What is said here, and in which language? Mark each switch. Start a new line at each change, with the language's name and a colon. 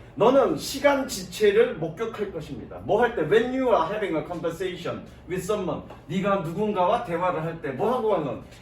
Korean: 너는 시간 지체를 목격할 것입니다. 뭐 할 때?
English: When you are having a conversation with someone.
Korean: 네가 누군가와 대화를 할 때 뭐 하고 하는?